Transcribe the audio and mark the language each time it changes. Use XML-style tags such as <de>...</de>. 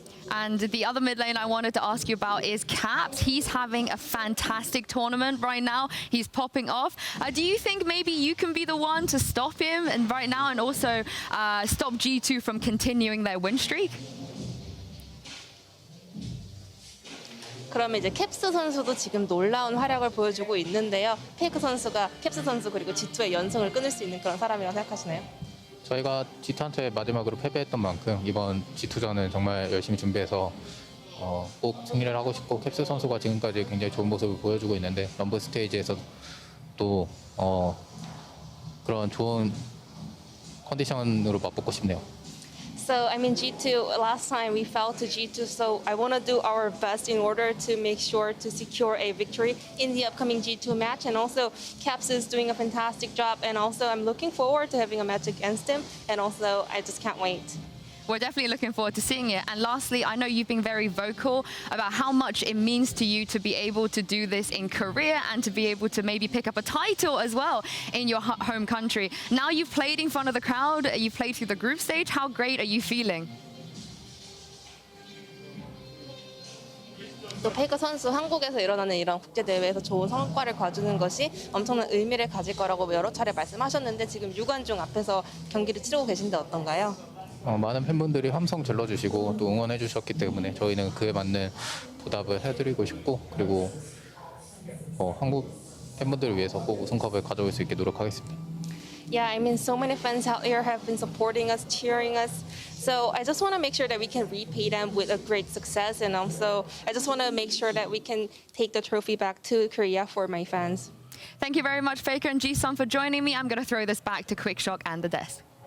<en>And the other mid lane I wanted to ask you about is Caps. He's having a fantastic tournament right now. He's popping off. Do you think maybe you can be the one to stop him and right now and also stop G2 from continuing their win streak?</en> <ko>그러면 이제 캡스 선수도 지금 놀라운 활약을 보여주고 있는데요. 페이크 선수가 캡스 선수 그리고 G2의 연승을 끊을 수 있는 그런 사람이라고 생각하시나요? 저희가 G2한테 마지막으로 패배했던 만큼 이번 G2전은 정말 열심히 준비해서 꼭 승리를 하고 싶고 캡스 선수가 지금까지 굉장히 좋은 모습을 보여주고 있는데 럼블 스테이지에서 또 그런 좋은 컨디션으로 맛보고 싶네요.</ko> <en>So, I mean, G2, last time we fell to G2, so I want to do our best in order to make sure to secure a victory in the upcoming G2 match. And also, Caps is doing a fantastic job. And also, I'm looking forward to having a match against him. And also, I just can't wait. We're definitely looking forward to seeing it. And lastly, I know you've been very vocal about how much it means to you to be able to do this in Korea and to be able to maybe pick up a title as well in your home country. Now you've played in front of the crowd, you've played through the group stage. How great are you feeling?</en> <ko>또 페이커 선수 한국에서 일어나는 이런 국제 대회에서 좋은 성과를 거두는 것이 엄청난 의미를 가질 거라고 여러 차례 말씀하셨는데 지금 유관중 앞에서 경기를 치르고 계신데 어떤가요? 많은 팬분들이 함성 질러주시고 또 응원해 주셨기 때문에 저희는 그에 맞는 보답을 해드리고 싶고 그리고 한국 팬분들을 위해서 꼭 우승컵을 가져올 수 있게 노력하겠습니다.</ko> <en>Yeah, I mean, so many fans out here have been supporting us, cheering us. So I just want to make sure that we can repay them with a great success. And also, I just want to make sure that we can take the trophy back to Korea for my fans. Thank you very much, FLICKR and Ji-sun, for joining me. I'm going to throw this back to Quickshot and the desk.</en>